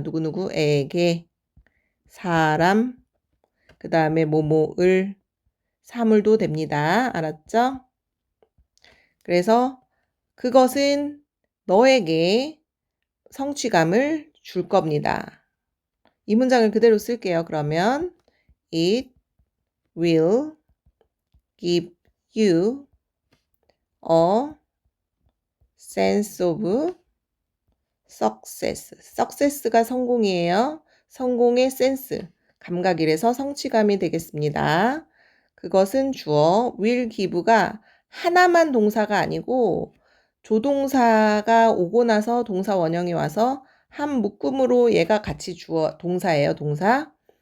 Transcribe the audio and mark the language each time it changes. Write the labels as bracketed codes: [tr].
[ko] 누구누구에게 사람. 그 다음에 뭐뭐을 사물도 됩니다. 알았죠? 그래서 그것은 너에게 성취감을 줄 겁니다. 이 문장을 그대로 쓸게요. 그러면 [en] It will give you a sense of success. [ko] success가 성공이에요. 성공의 센스, 감각이라서 성취감이 되겠습니다. 그것은 주어, will give가 하나만 동사가 아니고 조동사가 오고 나서 동사 원형이 와서 한 묶음으로 얘가 같이 주어, 동사예요, 동사.